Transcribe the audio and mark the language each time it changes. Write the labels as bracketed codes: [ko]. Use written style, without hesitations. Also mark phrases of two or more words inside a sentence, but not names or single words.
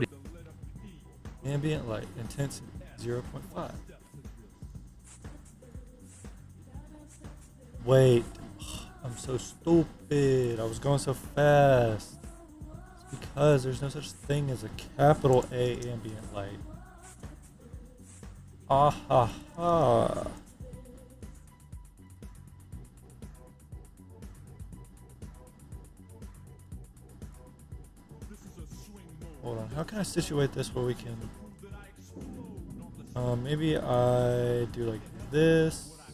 [en] Ambient light intensity 0.5. Wait, I'm so stupid. I was going so fast. It's because there's no such thing as a capital A ambient light. Ah ha ha. Hold on, how can I situate this where we can... maybe I do like this.